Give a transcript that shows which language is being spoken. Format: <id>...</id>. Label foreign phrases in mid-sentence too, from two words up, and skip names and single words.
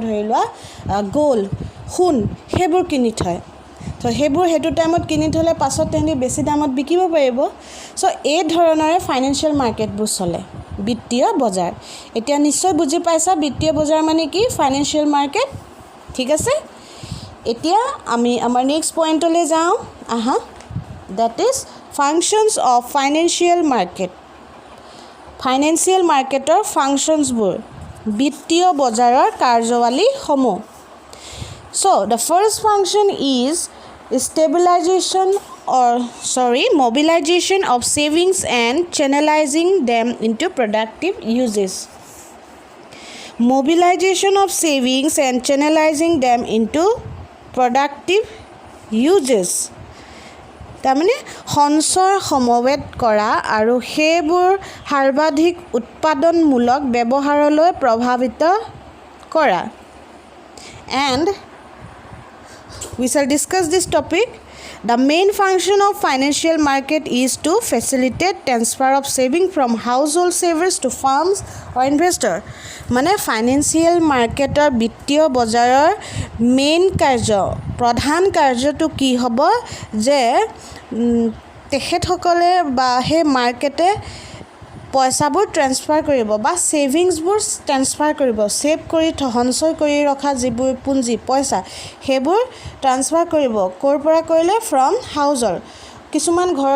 <as>ধৰি লোৱা গোল্ড সোণ সেইবোৰ কিনি থয় তো সেইবোৰ সেইটো টাইমত কিনি থ'লে পাছত তেহেঁতি বেছি দামত বিকিব পাৰিব চ' এই ধৰণৰে</as> <en>financial market</en> <as>চলে বিত্তীয় বজাৰ এতিয়া নিশ্চয় বুজি পাইছা বিত্তীয় বজাৰ মানে কি</as> <en>financial market</en> <as>ঠিক আছে এতিয়া আমি আমাৰ</as> <en>next point</en> <as>যাওঁ আহা</as> <en>that is functions of financial market functions</en> <as>বিত্তীয় বজাৰৰ কাৰ্যাৱলীসমূহ</as> <en>so the first function is mobilization of savings and channelizing them into productive uses. Mobilization of savings and channelizing them into productive uses.</en> <as>তাৰমানে সঞ্চয় সমবেত কৰা আৰু সেইবোৰ সৰ্বাধিক উৎপাদনমূলক ব্যৱহাৰলৈ প্ৰভাৱিত কৰা</as> <en>and we shall discuss this topic. The main function of financial market is to facilitate transfer of saving from household savers to firms or investor.</en> <as>মানে</as> <en>financial market</en> <as>বিত্তীয় বজাৰৰ মেইন প্ৰধান কাৰ্যটো কি হ'ব যে তেখেতসকলে বা সেই মাৰ্কেটে পইচাবোৰ ট্ৰেন্সফাৰ কৰিব বা ছেভিংছবোৰ ট্ৰেন্সফাৰ কৰিব ছেভ কৰি সঞ্চয় কৰি ৰখা যিবোৰ পুঁজি পইচা সেইবোৰ ট্ৰান্সফাৰ কৰিব ক'ৰ পৰা কৰিলে</as> <en>from house</en> <as>কিছুমান</as>